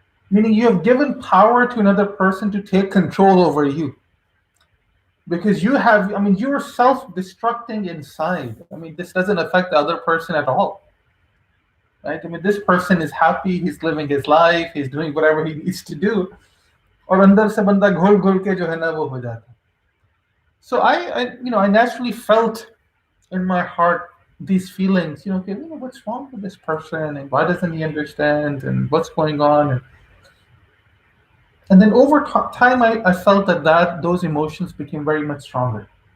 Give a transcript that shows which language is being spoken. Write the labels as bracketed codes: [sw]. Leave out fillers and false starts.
[en] Meaning you have given power to another person to take control over you. Because you have, I mean, you're self-destructing inside. I mean, this doesn't affect the other person at all. Right? I mean, this person is happy, he's living his life, he's doing whatever he needs to do. [hi] और अंदर से बंदा घोल घोल के जो है ना वो हो जाता. [en] So I naturally felt in my heart these feelings, okay, what's wrong with this person and why doesn't he understand and what's going on? And then over time, I felt that those emotions became very much stronger.